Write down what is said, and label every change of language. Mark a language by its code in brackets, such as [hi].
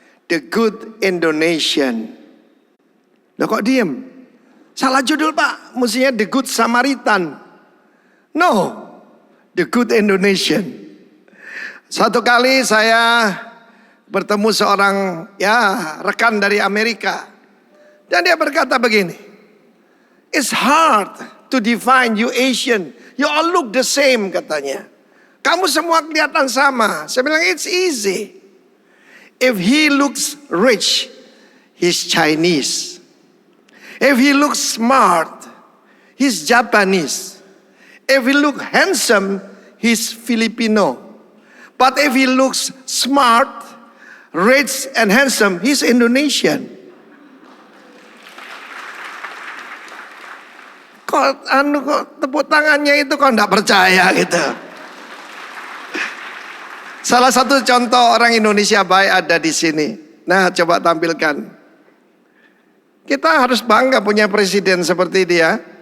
[id] The Good Indonesian. Loh kok diem? Salah judul Pak, mestinya The Good Samaritan. [en] No, The Good Indonesian. [id] Satu kali saya bertemu seorang rekan dari Amerika. Dan dia berkata begini, [en] it's hard to define you Asian. You all look the same [id] katanya. Kamu semua kelihatan sama. Saya bilang [en] it's easy. If he looks rich, he's Chinese. If he looks smart, he's Japanese. If he looks handsome, he's Filipino. But if he looks smart, rich and handsome, he's Indonesian. [id] Kok tepuk tangannya itu kok enggak percaya gitu. Salah satu contoh orang Indonesia baik ada di sini. Nah, coba tampilkan. Kita harus bangga punya presiden seperti dia.